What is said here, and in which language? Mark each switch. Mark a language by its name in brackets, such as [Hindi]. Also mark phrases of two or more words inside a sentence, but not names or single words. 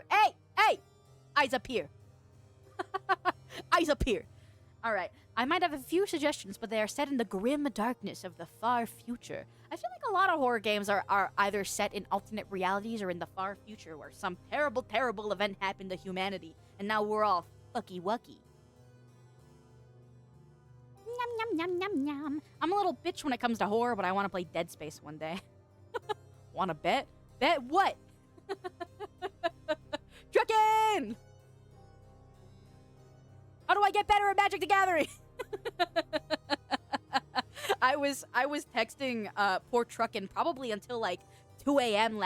[English] Hey! Eyes up here. Eyes up here. Alright, I might have a few suggestions, but they are set in the grim darkness of the far future. I feel like a lot of horror games are either set in alternate realities or in the far future where some terrible, terrible event happened to humanity, and now we're all fucky-wucky. Yum, yum, yum, yum, yum. I'm a little bitch when it comes to horror, but I want to play Dead Space one day. Want to bet? Bet what? Truckin'! How do I get better at Magic the Gathering? I was texting poor Truckin' probably until like 2 a.m.